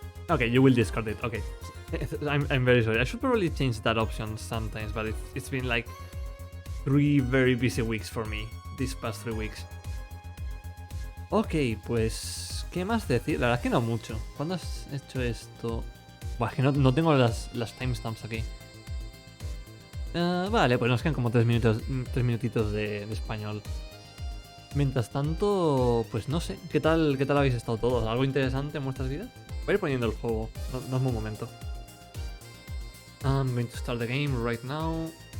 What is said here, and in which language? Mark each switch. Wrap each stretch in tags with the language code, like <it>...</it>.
<en>Okay, you will discard it. Okay. I'm very sorry. I should probably change that option sometimes, but it's been 3 very busy weeks for me these past 3 weeks.</en> <es>Ok, pues... ¿Qué más decir? La verdad es que no mucho. ¿Cuándo has hecho esto? Buah, es que no tengo las timestamps aquí. Vale, pues nos quedan como 3 minutitos de español. Mientras tanto, pues no sé. ¿Qué tal habéis estado todos? ¿Algo interesante en vuestras vidas? Voy a ir poniendo el juego. No es un momento.</es> <en>I'm going to start the game right now.</en>